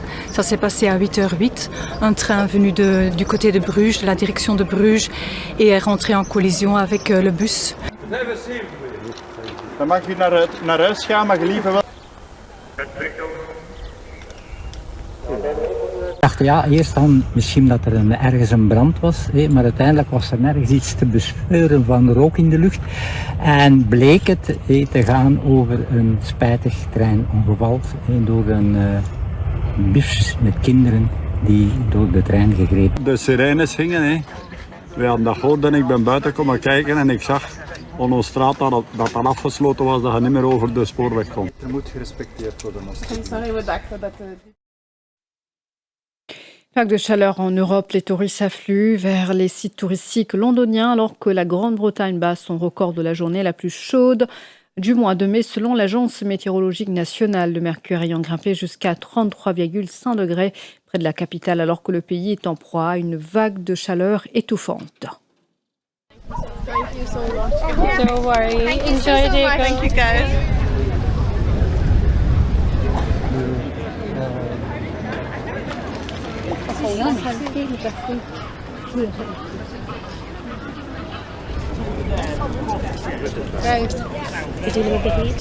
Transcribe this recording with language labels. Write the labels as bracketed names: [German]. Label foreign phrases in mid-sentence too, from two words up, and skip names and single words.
[French] Ça s'est passé à 8h08. Un train venu du côté de Bruges, de la direction de Bruges, et est rentré en collision avec le bus. [Dutch] Dan mag je naar huis gaan, maar je liever wel. Ik dacht ja, eerst dan misschien dat er ergens een brand was, maar uiteindelijk was er nergens iets te bespeuren van rook in de lucht. En bleek het te gaan over een spijtig treinongeval door een bus met kinderen die door de trein gegrepen. De sirenes gingen, we hadden dat gehoord en ik ben buiten komen kijken en ik zag aan onze straat dat dat afgesloten was, dat je niet meer over de spoorweg kon. Er moet gerespecteerd worden. [French] Vague de chaleur en Europe, les touristes affluent vers les sites touristiques londoniens alors que la Grande-Bretagne bat son record de la journée la plus chaude du mois de mai selon l'Agence météorologique nationale. Le mercure ayant grimpé jusqu'à 33,5 degrés près de la capitale alors que le pays est en proie à une vague de chaleur étouffante. [English] Thank you so much. Don't worry. Enjoy so much. Thank you guys. To deal with the heat.